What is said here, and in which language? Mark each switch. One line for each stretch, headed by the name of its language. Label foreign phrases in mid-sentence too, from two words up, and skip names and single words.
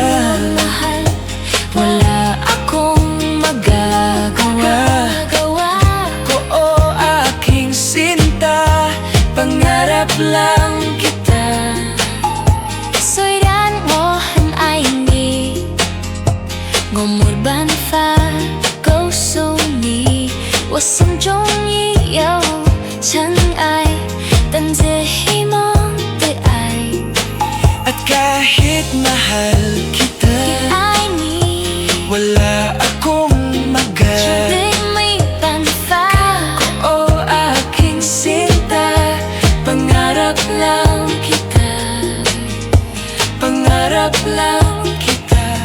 Filipino: Mahal, wala akong magagawa. ko o aking sinta, pangarap lang kita.
Chinese: 虽然我很爱你，我没办法告诉你，我心中已有尘埃，等着希望对爱。
Filipino: At kahit mahal kita,
Chinese: 爱你，
Filipino: wala akong
Chinese: 绝对没办法。
Filipino: o aking sinta, pangarap lang kita. Pangarap lang kita.